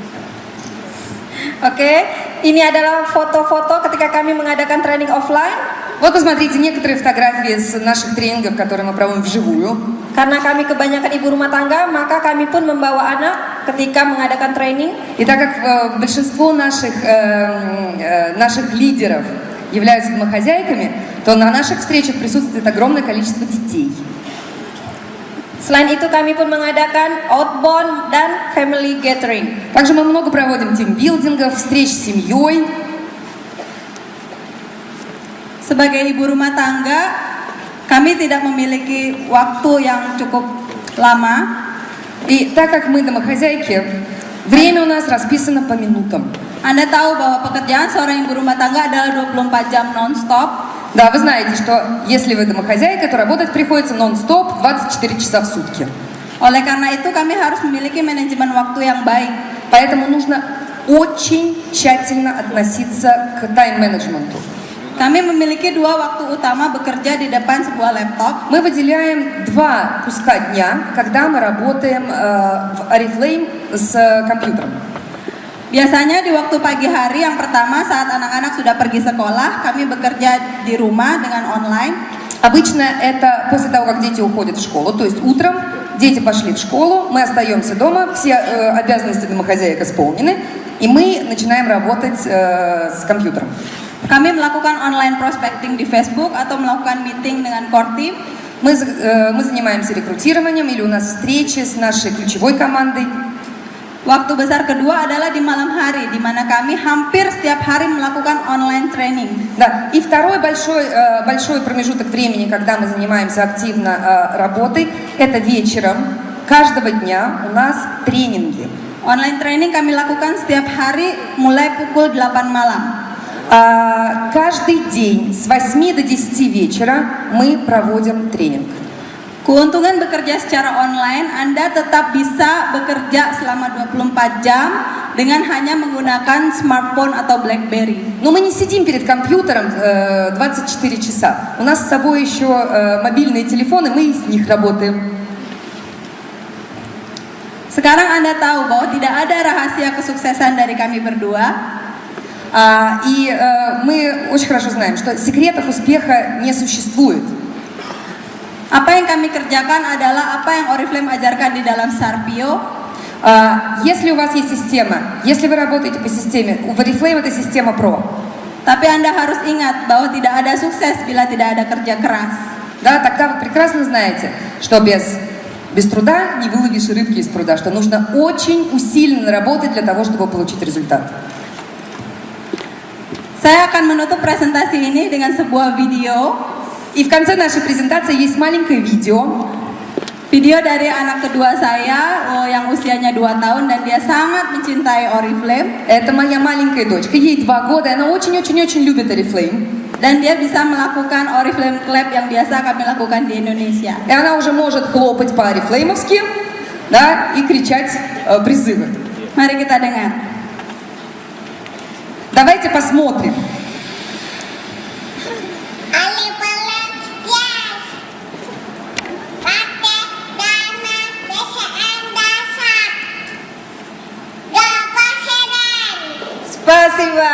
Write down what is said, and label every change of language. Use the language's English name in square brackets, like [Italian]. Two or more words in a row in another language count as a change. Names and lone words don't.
[Indonesian] Oke, ini adalah foto-foto ketika kami mengadakan [English] training offline. [Russian] Вот посмотрите некоторые фотографии с наших тренингов, которые мы проводим вживую. [Indonesian] Karena kami kebanyakan ibu rumah tangga, maka kami pun membawa anak ketika mengadakan training. [Russian] И так как большинство наших лидеров являются домохозяйками, то на наших встречах присутствует огромное количество детей. [Indonesian] Selain itu kami pun mengadakan outbound dan [English] family gathering. [Russian] Также мы много проводим тимбилдингов, встреч с семьей. [Indonesian] Sebagai ibu rumah tangga, kami tidak memiliki waktu yang cukup lama. [Russian] И так как мы домохозяйки, время у нас расписано по минутам. [Indonesian] Anda tahu bahwa pekerjaan seorang ibu rumah tangga adalah 24 jam non-stop. [Russian] Да, вы знаете, что если вы домохозяйка, то работать приходится нон-стоп 24 часа в сутки. [Indonesian] Oleh karena itu kami harus memiliki manajemen waktu yang baik. [Russian] Поэтому нужно очень тщательно относиться к тайм-менеджменту. [Indonesian] Kami memiliki 2 waktu utama bekerja di depan sebuah laptop. [Russian] Мы выделяем 2 куска дня, когда мы работаем в Oriflame с компьютером. [Indonesian] Biasanya di waktu pagi hari yang pertama saat anak-anak sudah pergi sekolah, kami bekerja di rumah dengan online. [Russian] Обычно это после того, как дети уходят в школу, то есть утром дети пошли в школу, мы остаемся дома, все обязанности домохозяек исполнены, и мы начинаем работать с компьютером. [Indonesian] Kami melakukan [English] online prospecting [Indonesian] di Facebook atau melakukan meeting dengan [English] core team. [Russian] Мы занимаемся рекрутированием, или у нас встречи с нашей ключевой командой. [Indonesian] Waktu besar kedua adalah di malam hari, di mana kami hampir setiap hari melakukan [English] online training. [Russian] Да, и второй большой промежуток времени, когда мы занимаемся активно работой, это вечером каждого дня у нас тренинги. [English] Online training [Indonesian] kami lakukan setiap hari mulai pukul 8 malam. [Russian] Каждый день с 8 до 10 вечера мы проводим тренинг. [Indonesian] Keuntungan bekerja secara online, Anda tetap bisa bekerja selama 24 jam dengan hanya menggunakan smartphone atau BlackBerry. [Russian] Но мы не сидим перед компьютером 24 часа. У нас с собой еще мобильные телефоны, мы с них работаем. [Indonesian] Sekarang Anda tahu bahwa tidak ada rahasia kesuksesan dari kami berdua. [Russian] И мы очень хорошо знаем, что секретов успеха не существует. [Indonesian] Apa yang kami kerjakan adalah apa yang Oriflame ajarkan di dalam Sarpio. [Russian] Если у вас есть система, если вы работаете по системе, у Oriflame это система Pro. [Indonesian] Tapi Anda harus ingat bahwa tidak ada sukses bila tidak ada kerja keras. [Russian] Да, тогда вы прекрасно знаете, что без труда не выловишь рыбки из пруда, что нужно очень усиленно работать для того, чтобы получить результат. [Indonesian] Saya akan menutup presentasi ini dengan sebuah video. [Russian] И в конце нашей презентации есть маленькое видео. [Indonesian] Video dari anak kedua saya yang usianya 2 tahun dan dia sangat mencintai Oriflame. [Russian] Это моя маленькая дочка, ей 2 года, и она очень-очень-очень любит Oriflame. [Indonesian] Dan dia bisa melakukan Oriflame Clap yang biasa kami lakukan di Indonesia. [Russian] И она уже может хлопать по-орифлеймовски, да, и кричать призывы. [Indonesian] Mari kita dengar. [Russian] Давайте посмотрим. Spasiba.